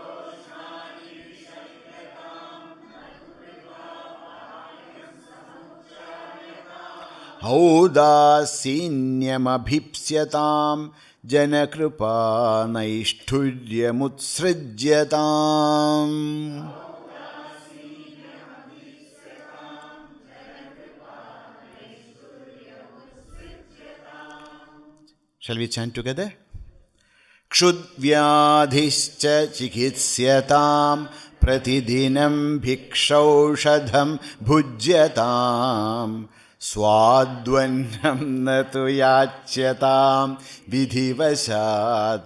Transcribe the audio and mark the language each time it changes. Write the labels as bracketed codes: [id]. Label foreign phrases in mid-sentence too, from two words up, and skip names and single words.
[sa] Audasenyam abhipsyatam janakripa naishturyamutsrijyatam. [en] Shall we chant together? [sa] Kshudvyadhischa chikitsyataam pratidinam bhikshaushadham bhujyatam swadvannam natu yachyatam vidhivasat